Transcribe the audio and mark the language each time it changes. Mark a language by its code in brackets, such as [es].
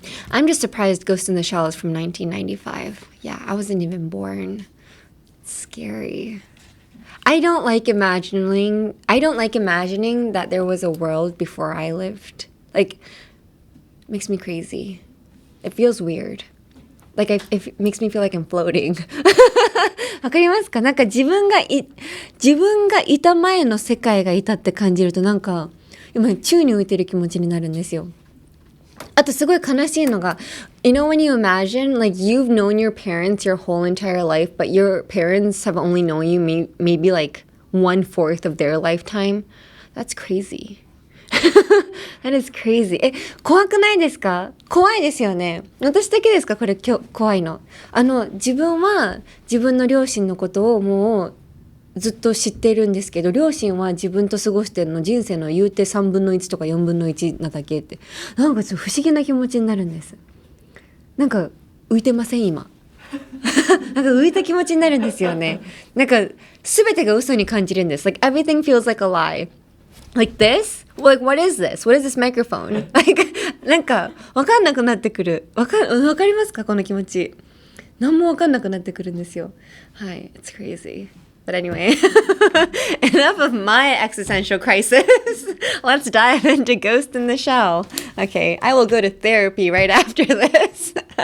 [en] I'm just surprised Ghost in the Shell is from 1995. Yeah, I wasn't even born. It's scary. I don't like imagining that there was a world before I lived. Like, makes me crazy. It feels weird. Like, it makes me feel like I'm floating. [ja] わかりますか？なんか自分がいた前の世界がいたって感じるとなんか今宙に浮いてる気持ちになるんですよ。 [en] あとすごい悲しいのが You know when you imagine like you've known your parents your whole entire life but your parents have only known you maybe like 1/4 of their lifetime. That's crazy. That is crazy. [ja] 怖くないですか？怖いですよね。私だけですかこれ怖いの。自分は自分の両親のことをもうずっと知っているんですけど、両親は自分と過ごしてるの人生の言うて3分の1とか4分の1なだけって、なんかちょっと不思議な気持ちになるんです。なんか浮いてません今なんか浮いた気持ちになるんですよね。なんか全てが嘘に感じるんです。 [en] Like everything feels like a lie. Like this? Like what is this? What is this microphone? [ja] Like なんか分かんなくなってくる。わかりますかこの気持ち。何も分かんなくなってくるんですよ。 [en] はい、it's crazy. But anyway, enough of my existential crisis. Let's dive into Ghost in the Shell. Okay, I will go to therapy right after this.